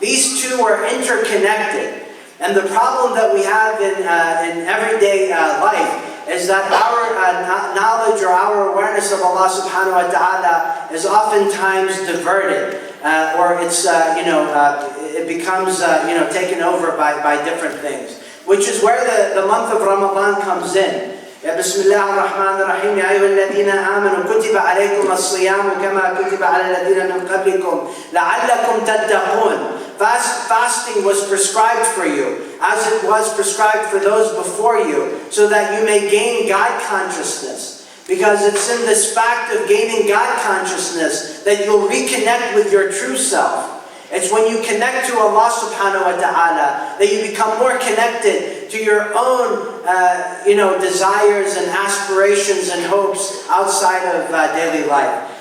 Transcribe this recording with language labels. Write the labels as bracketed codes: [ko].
[en] These two are interconnected. And the problem that we have in everyday life is that our knowledge or our awareness of Allah subhanahu wa ta'ala is oftentimes diverted. Or it's, it becomes, taken over by different things. Which is where the month of Ramadan comes in. [ar] بسم الله الرحمن الرحيم يا أيها الذين آمنوا كتب عليكم الصيام كما كتب على الذين من قبلكم لعلكم تتقون. [en] Fasting was prescribed for you, as it was prescribed for those before you, so that you may gain God consciousness. Because it's in this fact of gaining God consciousness that you'll reconnect with your true self. It's when you connect to Allah subhanahu wa ta'ala that you become more connected to your own desires and aspirations and hopes outside of daily life.